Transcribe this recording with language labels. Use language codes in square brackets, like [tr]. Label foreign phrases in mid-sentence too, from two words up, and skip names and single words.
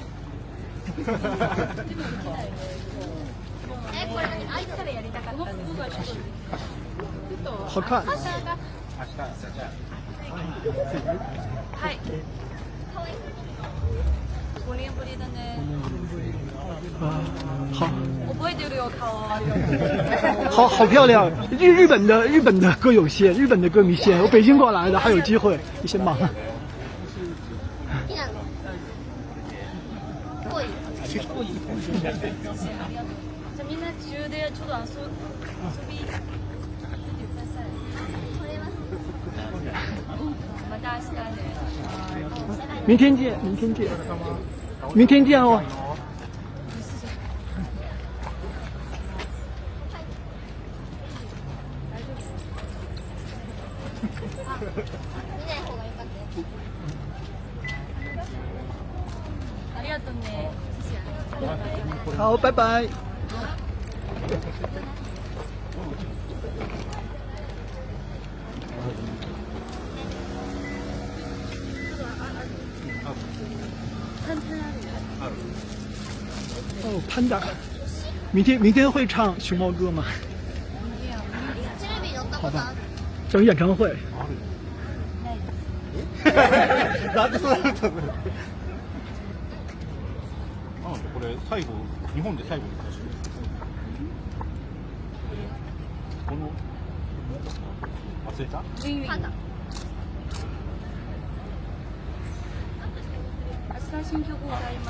[ja] これ何？相手からやりたかったんです。 [zh] 好看。 [ja] 明日、じゃはい。5年ぶりだね。 [zh] 好。 [ja] 覚えてるよ顔。 [zh] 好漂亮！日本的歌有限，日本的歌迷限。我北京过来的，还有机会，你先忙。 [ja] じゃあみんな自由でちょっと遊びに来てください。また明日ね。 [zh] 明天见，明天见，明天见哦。ありがとうね。好，拜拜。哦，潘达，明天会唱熊猫歌吗？好吧，整演唱会。 [ja] なんでそうなったの？これ最後、日本で最後に出してる。この忘れた？明日新曲歌います。